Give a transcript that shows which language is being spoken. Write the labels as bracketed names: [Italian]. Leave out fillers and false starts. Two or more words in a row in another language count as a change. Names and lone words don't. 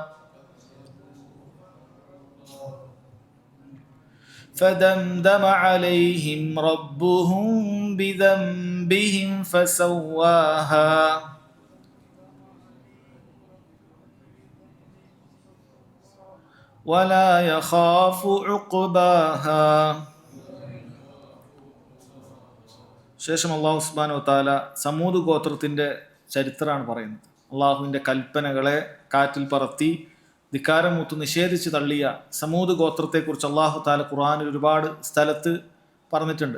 [Arabic] فدمدم عليهم ربهم بذنبهم فسواها ولا يخاف عقباها. [Malayalam] ശേഷം അല്ലാഹു [Arabic] سبحانه وتعالى [Malayalam] സമൂദ് ഗോത്രത്തിൻ്റെ ചരിത്രമാണ് പറയുന്നത്. അള്ളാഹുവിൻ്റെ കൽപ്പനകളെ കാറ്റിൽ പറത്തി ധിക്കാരമൂത്ത് നിഷേധിച്ച് തള്ളിയ സമൂദ് ഗോത്രത്തെക്കുറിച്ച് [Arabic] الله تعالى [Malayalam] ഖുർആനിൽ ഒരുപാട് സ്ഥലത്ത് പറഞ്ഞിട്ടുണ്ട്.